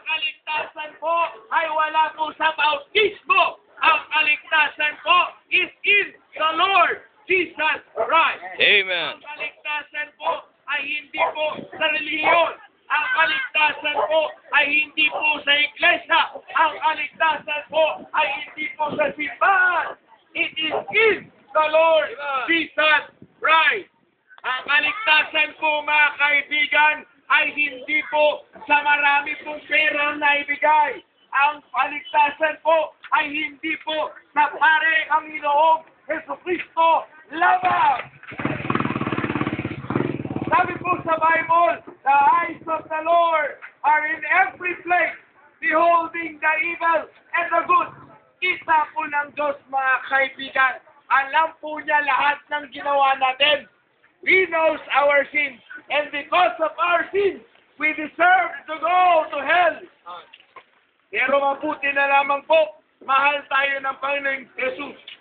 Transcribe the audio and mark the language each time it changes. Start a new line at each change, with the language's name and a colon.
Filipino: Ang kaligtasan po ay wala po sa bautismo. Ang kaligtasan po
English: is in the Lord Jesus Christ. Amen.
Filipino: Ang kaligtasan po ay hindi po sa relihiyon. Ang kaligtasan po ay hindi po sa iglesia. Ang kaligtasan po ay hindi po sa simbahan.
English: It is in the Lord Jesus Christ.
Filipino: Ang kaligtasan po, mga kaibigan, ay hindi po sa marami pong pera na ibigay. Ang kaligtasan po ay hindi po sa pare ang Inoong Jesucristo lamang. Sabi po sa
English: Bible, the eyes of the Lord are in every place, beholding the evil and the good.
Filipino: Kita po ng Diyos, mga kaibigan. Alam po niya lahat ng ginawa natin.
English: He knows our sins. And because of our sins, we deserve to go to hell.
Filipino: Pero mabuti na lamang po, mahal tayo ng Panginoong Jesus.